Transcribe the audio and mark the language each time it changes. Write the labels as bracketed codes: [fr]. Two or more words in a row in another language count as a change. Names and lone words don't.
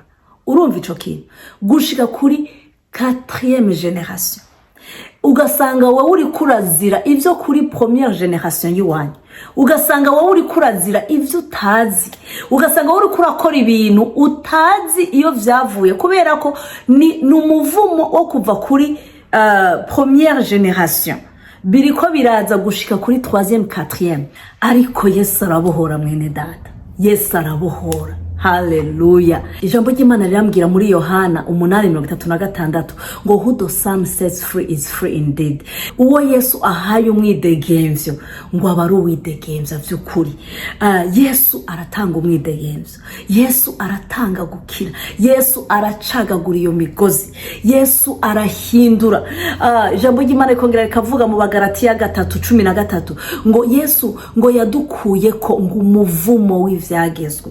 [rn] Urumva ico kintu gushika kuri 4e generation, ugasanga wowe uri kurazira ivyo kuri [fr] première generation [rn] yiwanyu, ugasanga wowe uri kurazira ivyo utazi, ugasanga wowe uri kurakora ibintu utazi iyo vyavuye, kubera ko ni umuvumo wo kuva kuri [fr] première generation [rn] biriko biraza gushika kuri 3e 4e. Ariko Yesu arabohora mwene data, Yesu arabohora. Hallelujah. Ijambo ry'Imana rirambwira muri Yohana 8:36 ngo [en] who the Son sets free is free indeed. [rn] Uwo Yesu ahaye umwidegemvyo ngo aba ari uwidegemvya vy'ukuri. Yesu aratanga umwidegemvyo, Yesu aratanga gukira, Yesu aracagagura iyo migozi, Yesu arahindura. Ijambo ry'Imana rikongera rikavuga mu Bagalatiya 3:13 ngo Yesu ngo yadukuye ko ngo umuvumo w'ivyagezwe.